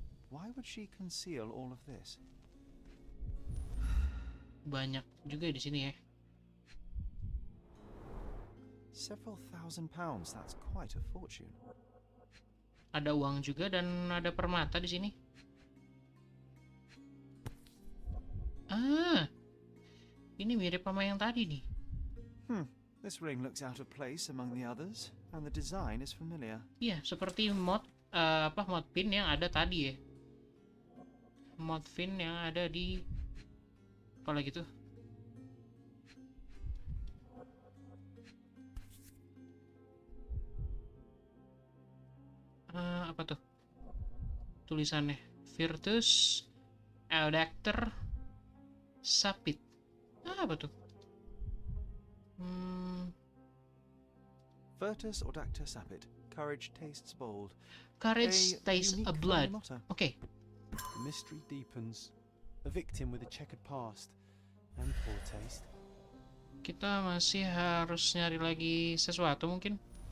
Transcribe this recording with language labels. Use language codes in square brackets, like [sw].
[en] Why would she conceal all of this? [id] Banyak juga di sini ya. [en] Several £1,000s, that's quite a fortune. [id] Ada uang juga dan ada permata di sini. Ah, ini mirip sama yang tadi nih. [en] This ring looks out of place among the others, and the design is familiar. [id] Iya, seperti mod pin yang ada tadi ya. Mod pin yang ada di apa gitu. Apa tuh tulisannya? Virtus Adacter Sapit. Apa tuh? [en] Virtus Audacta Sapit. Courage tastes bold. Courage tastes a blood. Oke. The mystery deepens. A victim with a checkered past and poor taste. [id] Kita masih harus nyari lagi sesuatu mungkin.